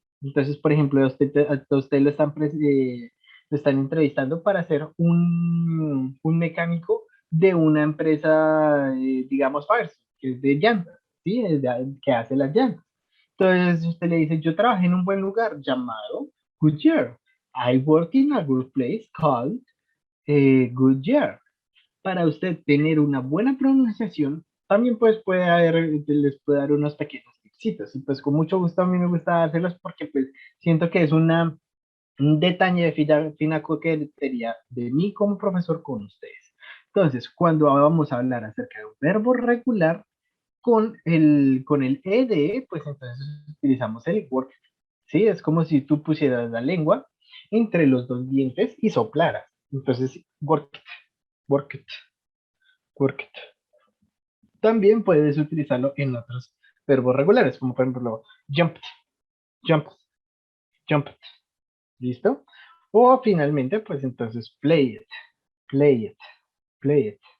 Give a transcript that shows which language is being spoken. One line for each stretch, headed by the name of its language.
Spanish: Entonces, por ejemplo, a usted lo están entrevistando para ser un mecánico de una empresa, digamos, Firestone, que es de llantas, ¿sí? Que hace las llantas. Entonces usted le dice, yo trabajé en un buen lugar llamado Goodyear.
English: I work in a good place called Goodyear.
Spanish: Para usted tener una buena pronunciación, también pues les puede dar unos pequeños tipsitos. Y pues con mucho gusto a mí me gusta dárselos porque pues siento que es un detalle de fina coquetería de mí como profesor con ustedes. Entonces, cuando vamos a hablar acerca de un verbo regular, con el ed, pues entonces utilizamos el work, ¿sí? Es como si tú pusieras la lengua entre los dos dientes y soplaras. Entonces, work it, work it, work it. También puedes utilizarlo en otros verbos regulares, como por ejemplo, jumped, jumped, jumped. ¿Listo? O finalmente, pues entonces, play it, play it, play it.